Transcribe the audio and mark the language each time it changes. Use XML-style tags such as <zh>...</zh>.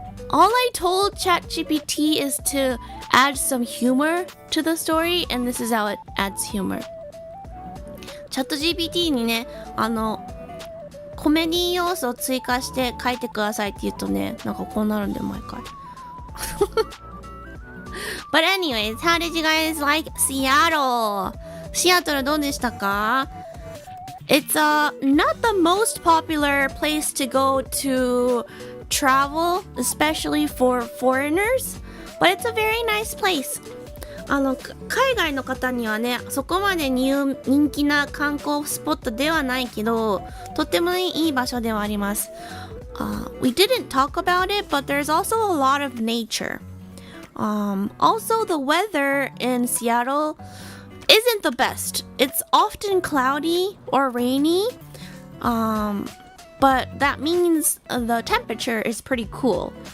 <en>All I told ChatGPT is to add some humor to the story, and this is how it adds humor.</en> <ja>チャット GPT にね、コメディ要素を追加して書いてくださいって言うとね、なんかこうなるんだよ、毎回。</ja> <en>But anyways, how did you guys like Seattle?</en> <ja>シアトルどうでしたか？</ja> <en>It's not the most popular place to go to travel, especially for foreigners, but it's a very nice place.</en> <ja>海外の方にはね、そこまで人気な観光スポットではないけど、とてもいい場所ではあります。</ja> <en>We didn't talk about it, but there's also a lot of nature. Also, the weather in Seattle isn't the best. It's often cloudy or rainy, but that means the temperature is pretty cool.</en>